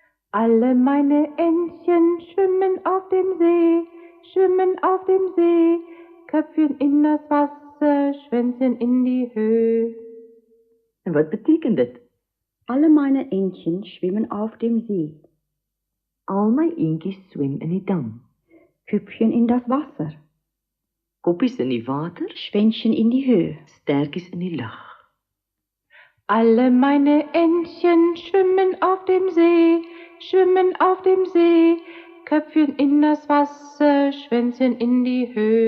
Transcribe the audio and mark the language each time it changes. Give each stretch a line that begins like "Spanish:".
German: Alle meine Entchen schwimmen auf dem See, Köpfchen in das Wasser, Schwänzchen in die Höhe.
Afrikaans: En wat beteken dit?
German: Alle meine Entchen schwimmen auf dem See.
Afrikaans: Al my eentjies swem in die dam.
German: Köpfchen in das Wasser.
Afrikaans: Koppies in die water,
German: Schwänzchen in die Höhe.
Afrikaans: stertjies in die lug.
German: Alle meine Entchen schwimmen auf dem See, Köpfchen in das Wasser, Schwänzchen in die Höhe.